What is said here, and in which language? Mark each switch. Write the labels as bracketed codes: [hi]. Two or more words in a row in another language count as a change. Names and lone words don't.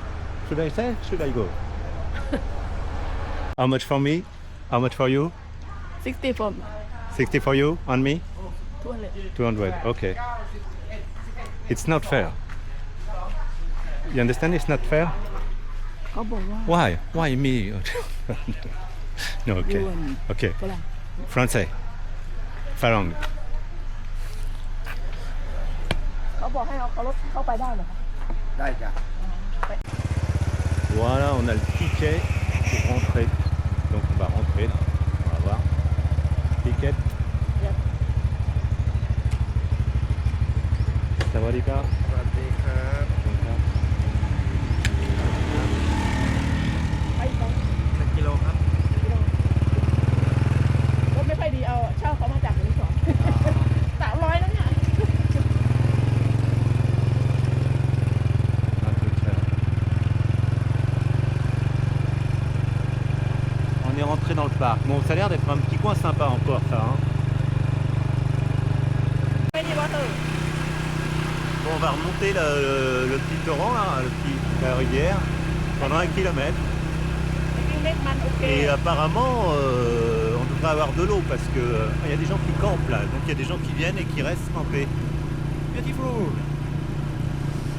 [en] Should I stay? Should I go? How much for me? How much for you? 60 for 60 for you, on me? 200. 200, okay. It's not fair. You understand it's not fair? [th] เขาบอกว่า [en] Why me? No, okay. Okay. [th] ฝรั่ง [fr] Français. Farang. [th] เขาบอกให้เอารถเข้าไปได้เหรอคะ [fr] Voilà, on a le ticket pour rentrer. Donc on va rentrer là. On va voir. Ticket. Ça va les gars? [th] รถไม่ค่อยดีเอาเช่าเขามาจากรีสอร์ท300นะเนี่ย [fr] On est rentré dans le parc. Bon, ça a l'air d'être un petit coin sympa encore ça. Hein. [th] ไม่ดีวอเตอร์ [fr] Bon, on va remonter le petit torrent, là, la rivière, pendant 1 kilomètre. [th] จริงๆเล็กมันโอเค [fr] Et apparemment, on devrait avoir de l'eau parce que y a des gens qui campent là. Donc il y a des gens qui viennent et qui restent camper. [en] Beautiful.